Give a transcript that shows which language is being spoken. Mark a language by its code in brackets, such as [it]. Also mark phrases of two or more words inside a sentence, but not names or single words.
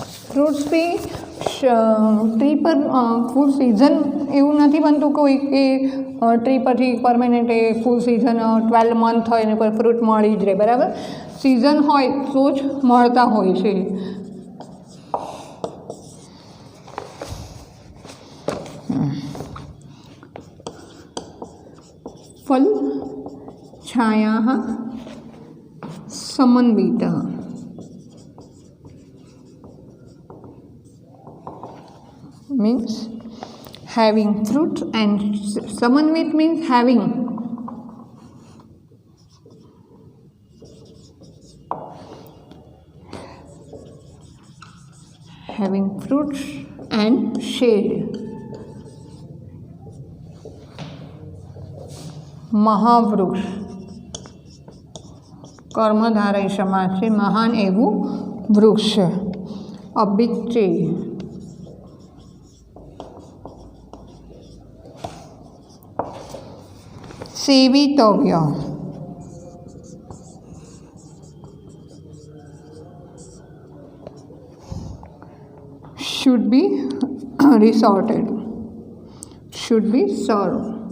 [gu] ફ્રૂટ્સ બી ટ્રી પર [en] full season [gu] એવું નથી બનતું કોઈ કે ટ્રી પરથી પરમેનન્ટ એ [en] full season [gu] 12 મંથ હોય ને કોઈ ફ્રૂટ મળી જ રહે, બરાબર. સિઝન હોય તો જ મળતા હોય છે. [sa] फल छायाः समन्वितः [en] means having fruit, and samanvit means having fruits and shade. [sa] महावृक्ष कर्मधारय समास [gu] છે, મહાન એવું વૃક્ષ. [en] A big tree. સેવિતવ્ય should be resorted, should be served,